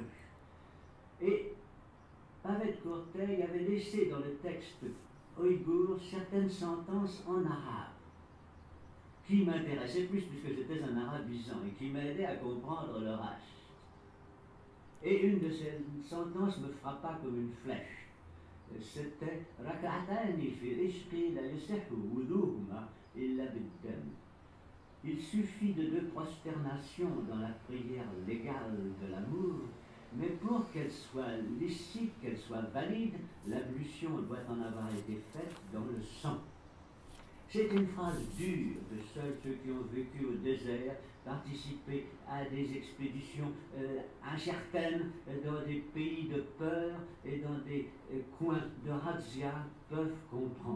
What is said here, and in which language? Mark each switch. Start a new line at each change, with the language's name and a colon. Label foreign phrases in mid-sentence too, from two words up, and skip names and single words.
French: Et Paved Corteil avait laissé dans le texte ouïghour certaines sentences en arabe qui m'intéressaient plus puisque j'étais un arabisant et qui m'aidaient à comprendre leur âge. Et une de ces sentences me frappa comme une flèche.
Arabic: C'était ركعتان في العشق لا يصح وضوؤهما إلا بالدم.
French: Il suffit de 2 prosternations dans la prière légale de l'amour, mais pour qu'elle soit licite, qu'elle soit valide, l'ablution doit en avoir été faite dans le sang. C'est une phrase dure de seuls ceux qui ont vécu au désert, participé à des expéditions incertaines dans des pays de peur et dans des coins de razzia peuvent comprendre.